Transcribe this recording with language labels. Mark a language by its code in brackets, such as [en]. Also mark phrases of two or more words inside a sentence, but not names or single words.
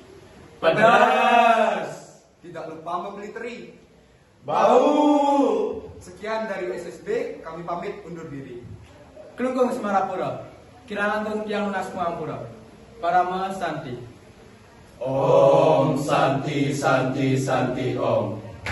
[id] Pedas. Tidak lupa membeli teri. Bau. Sekian dari SSB, kami pamit undur diri. [ban] Kelungkung Semarapura, Kiranantun Tiang Lunas Muampura, Parama Santi. [sa] Om Santi Santi Santi Om.